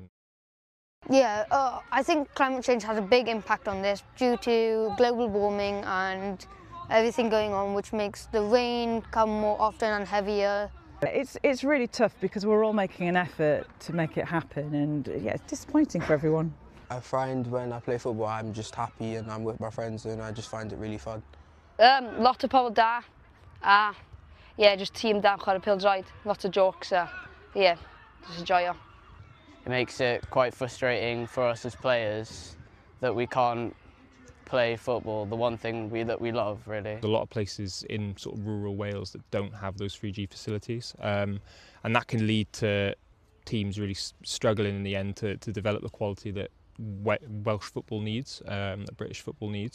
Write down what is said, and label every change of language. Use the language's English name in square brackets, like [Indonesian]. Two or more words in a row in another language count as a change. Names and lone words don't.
[English] Yeah, I think climate change has a big impact on this due to global warming and everything going on, which makes the rain come more often and heavier. It's really tough because we're all making an effort to make it happen, and yeah, it's disappointing for everyone. I find when I play football I'm just happy and I'm with my friends and I just find it really fun. [Welsh] Lot o pobl da. [English] Yeah, just [Welsh] tîm da chwarae pêl-droed. [English] Lots of jokes. Yeah, just enjoy it. It makes it quite frustrating for us as players that we can't play football, the one thing that we love, really. There's a lot of places in sort of rural Wales that don't have those 3G facilities, and that can lead to teams really struggling in the end to develop the quality that Welsh football needs, that British football needs.